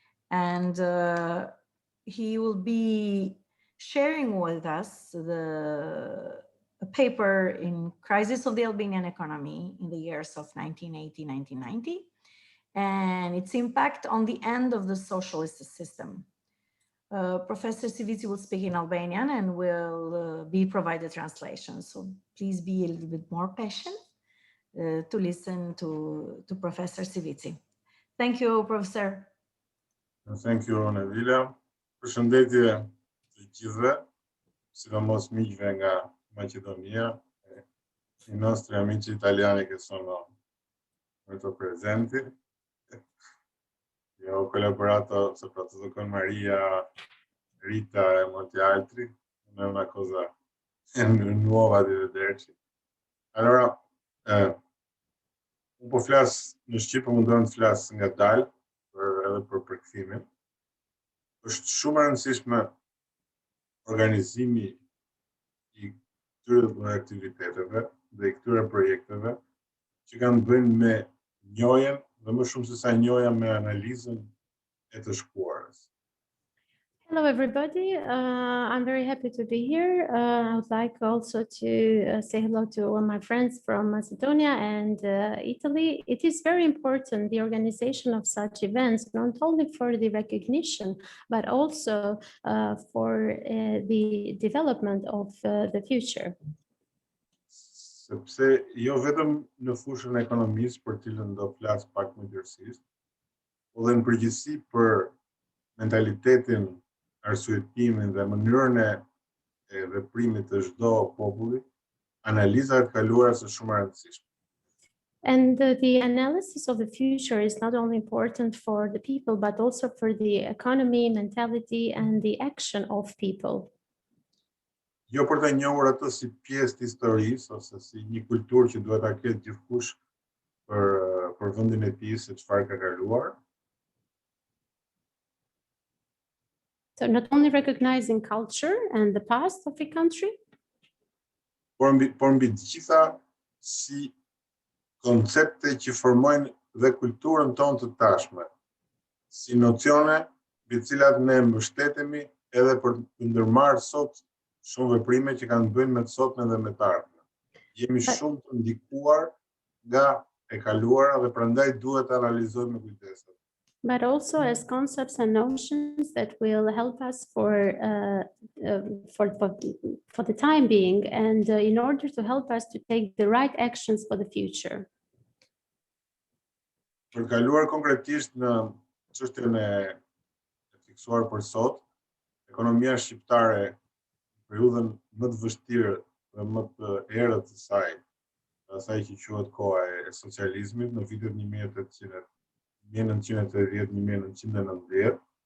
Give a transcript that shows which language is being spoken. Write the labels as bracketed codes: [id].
[en] And he will be sharing with us a paper in Crisis of the Albanian Economy in the years of 1980-1990 and its impact on the end of the socialist system. Professor Civici will speak in Albanian and will be provided translation. So please be a little bit more patient to listen to Professor Civici. Thank you, Professor. Thank you, Navila. [sq] Përshëndetje të gjithëve, sidomos miqve nga Maqedonia, [it] i nostri amici italiani che sono molto presenti. Io ho collaborato soprattutto con Maria, Rita e molti altri, non è una cosa nuova di vederci. Allora, un po' [sq] flas në Shqip, mundohem të flas ngadalë edhe për përkthimin. Është shumë e rëndësishme organizimi i këtyre aktiviteteve dhe i këtyre projekteve që kanë të bëjnë me njohjen dhe më shumë se sa njohja me analizën e të shkuarës. [en] Hello, everybody. I'm very happy to be here. I would like also to say hello to all my friends from Macedonia and Italy. It is very important, the organization of such events, not only for the recognition, but also for the development of the future. [sq] Sepse jo vetëm në fushën e ekonomisë për cilën do flas pak më thjesht, po dhe në përgjithësi për mentalitetin, arsyetimin dhe mënyrën e veprimit të çdo populli, analiza e të kaluara është shumë e rëndësishme. [en] And the analysis of the future is not only important for the people, but also for the economy, mentality, and the action of people. [sq] Jo për të njohur atë si pjesë të historisë ose si një kulturë që duhet ta ketë gjithkush për vendin e tij se çfarë ka kaluar. [en] So not only recognizing culture and the past of a country, [sq] por mbi të gjitha si koncepte që formojnë dhe kulturën tonë të tashme, si nocione mbi cilat ne mbështetemi edhe për të ndërmarrë sot shumë veprime që kanë të bëjnë me të sotmen dhe me të ardhmen. Jemi shumë të ndikuar nga e kaluara dhe prandaj duhet të analizojmë me kujdes. [en] but also as concepts and notions that will help us for the time being, and in order to help us to take the right actions for the future. [sq] Për kaluar konkretisht në çështjen e fiksuar për sot, ekonomia shqiptare në periudhën më të vështirë dhe më të errët të saj, asaj që quhet koha e socializmit në vitet 1980-1990.